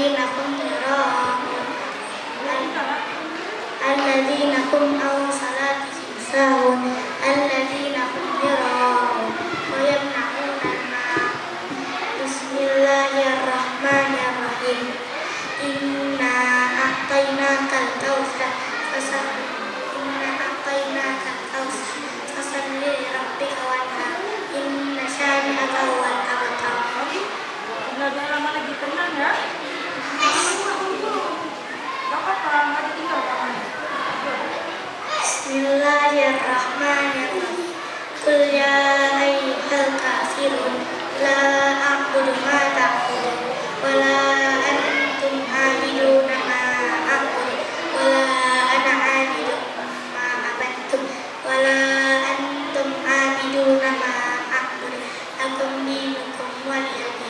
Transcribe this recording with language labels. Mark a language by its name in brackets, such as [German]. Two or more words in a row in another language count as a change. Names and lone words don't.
[Arabic] هم يراءون الذين هم عن صلاتهم ساهون الذين هم يراءون ويمنعون الماعون. بسم الله الرحمن الرحيم إنا أعطيناك الكوثر فصل لربك وانحر إن شانئك هو الأبتر. [Indonesian] Belajar lama lagi tenang ya. Gak apa-apa, nggak ditinggal tangannya. [Arabic] بسم الله الرحمن الرحيم. قل يا أيها الكافرون لا أعبد ما تعبدون ولا أنتم عابدون ما أعبد ولا أنا عابد ما عبدتم ولا أنتم عابدون ما أعبد لكم دينكم ولي دين.